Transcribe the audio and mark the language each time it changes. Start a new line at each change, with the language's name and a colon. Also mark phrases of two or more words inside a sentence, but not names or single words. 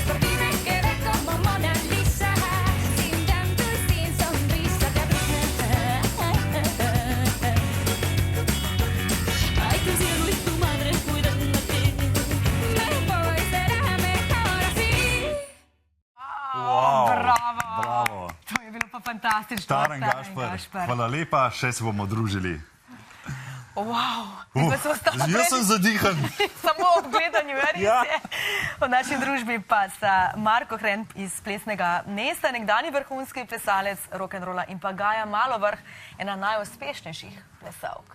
Spanish: Por ti me quedé como Mona Lisa, sin llanto y sin sonrisa. Te abrí. Ay, que el cielo y tu madre cuidan de ti. Me voy, será mejor así.
Slovenian: Wow, Bravo. bravo. To je bilo pa fantastično. Staren Gašper, hvala lepa, še se bomo družili. Wow. Jaz Jaz sem zadihan. Samo ob gledanju, res Ja. je. V naši družbi pa sta Marko Hren iz Plesnega mesta, nekdani vrhunski plesalec rock'n'rolla, in pa Gaja Malovrh, ena najuspešnejših plesalk.